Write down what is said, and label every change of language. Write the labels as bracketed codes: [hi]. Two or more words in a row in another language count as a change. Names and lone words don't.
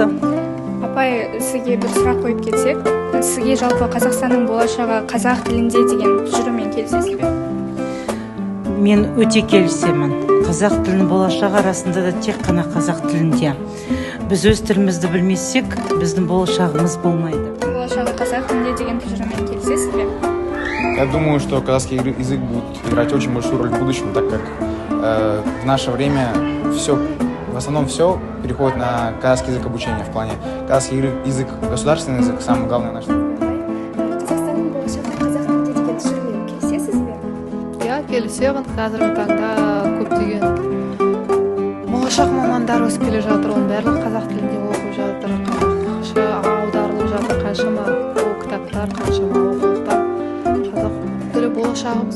[kk] Апай, сізге бір сұрақ қойып кетсек, сізге жалпы Қазақстанның болашағы қазақ тілінде деген тұжырыммен келісесіз бе? Мен өте келісемін. Қазақ тілінің болашағы арасында да тек қана қазақ тілінде. Біз өз тілімізді білмесек, біздің болашағымыз болмайды. Болашағы қазақ тілінде деген тұжырыммен келісесіз бе? [ru] Я думаю, что казахский язык будет играть очень большую роль в будущем, так как в наше время в основном все переходит на казахский язык обучения. В плане казахский язык, государственный язык, самый главный наш. [kk] Қазақстанның болашағы қазақ тілінде деген тұжырыммен келісесіз бе? Иә, келісемін. Қазіргі таңда көптеген болашақ мамандар өсіп келе жатыр. Оның барлығы қазақ тілінде оқып жатыр. Қазақша аударылып жатыр. Қаншама кітаптар, қаншама оқулықтар. Қазақ тілі болашағымыз.